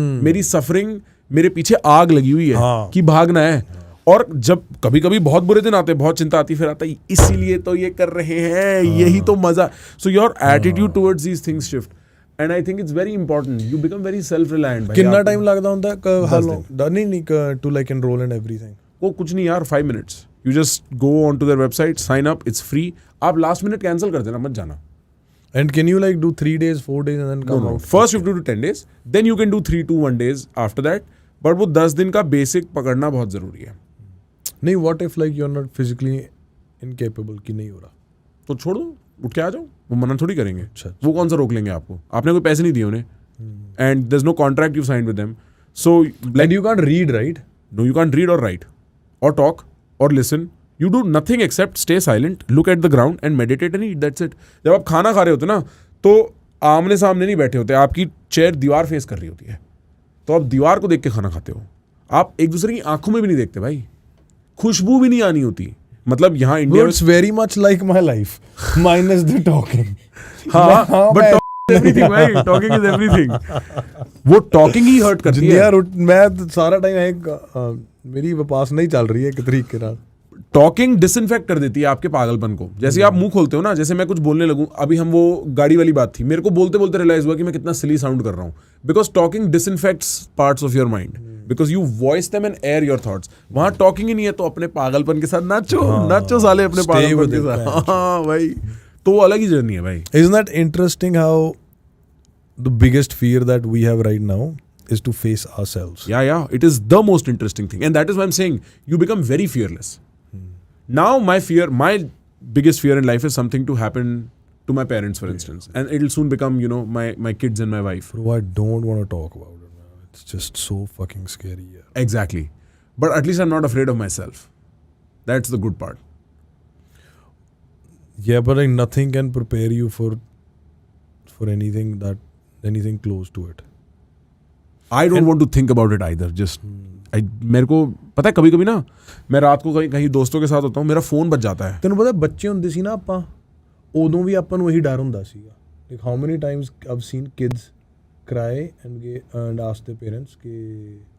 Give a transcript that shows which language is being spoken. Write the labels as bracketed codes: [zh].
[hi] मेरी सफरिंग, मेरे पीछे आग लगी हुई है कि भागना है, और जब कभी कभी बहुत बुरे दिन आते हैं, बहुत चिंता आती, फिर आता है इसीलिए तो ये कर रहे हैं, यही तो मजा। [en] So your attitude towards these things shift, and I think it's very important. You become very self reliant. [hi] कितना टाइम लगता होता है नहीं [en] To like enrol and everything? [hi] वो कुछ नहीं यार, [en] 5 minutes. You just go onto their website, sign up, it's free. [hi] आप last minute cancel कर देना, मत जाना. [en] And can you like do 3 days, 4 days and then come out? First you have to do 10 days, then you can do 3 to 1 days after that. [hi] But वो 10 दिन का basic पकड़ना बहुत जरूरी है. [en] नहीं, what if like you're not physically incapable [hi] कि नहीं हो रहा? तो छोड़ दो, उठ के आ जाओ, वो मना थोड़ी करेंगे। अच्छा। वो कौन सा रोक लेंगे आपको, आपने कोई पैसे नहीं दिए उन्हें, [en] and there's no contract you signed with them. So And you can't read, right? No, you can't read or write or talk or listen. You do nothing except stay silent, look at the ground and meditate and eat. That's it. [hi] जब आप खाना खा रहे होते ना, तो आमने सामने नहीं बैठे होते, आपकी चेयर दीवार फेस कर रही होती है, तो आप दीवार को देख के खाना खाते हो। आप एक दूसरे की आंखों में भी नहीं देखते भाई, खुशबू भी नहीं आनी होती। मतलब यहाँ इंडिया में [en] It's very much like my life, minus the talking. हाँ, but everything भाई, talking is everything. [hi] वो talking ही hurt करती है यार। मैं सारा टाइम मेरी विपास नहीं चल रही है एक तरीके ਨਾਲ। टॉकिंग डिसइंफेक्ट कर देती है आपके पागलपन को। जैसे आप मुंह खोलते हो ना, जैसे मैं कुछ बोलने लगूं, अभी हम वो गाड़ी वाली बात थी, मेरे को बोलते बोलते रियलाइज हुआ कि मैं कितना सिली साउंड कर रहा हूं, [en] Because talking disinfects parts of your mind, because you voice them and air your thoughts. [hi] वहां टॉकिंग ही नहीं है, तो अपने पागलपन के साथ नाचो साले, अपने पागलपन के साथ। हाँ भाई, तो वो अलग ही जर्नी है भाई। [en] Isn't that interesting how the biggest fear that we have right now is to face ourselves? Yeah, it is the most interesting thing, and that is why I'm saying you become very fearless. Now my biggest fear in life is something to happen to my parents, for instance, and it'll soon become, my kids and my wife. Bro, I don't want to talk about it, man. It's just so fucking scary. Yeah. Exactly, but at least I'm not afraid of myself. That's the good part. Yeah, but like nothing can prepare you for anything close to it. I don't want to think about it either. [hi] Just मेरे को पता है, कभी कभी ना मैं रात को कहीं दोस्तों के साथ होता हूँ, मेरा फोन बज जाता है। [pa] ਤੈਨੂੰ ਪਤਾ ਬੱਚੇ ਹੁੰਦੇ ਸੀ ਨਾ ਆਪਾਂ, ਉਦੋਂ ਵੀ ਆਪਾਂ ਨੂੰ ਇਹੀ ਡਰ ਹੁੰਦਾ ਸੀਗਾ। [en] Like how many times I've seen kids cry and ask their parents कि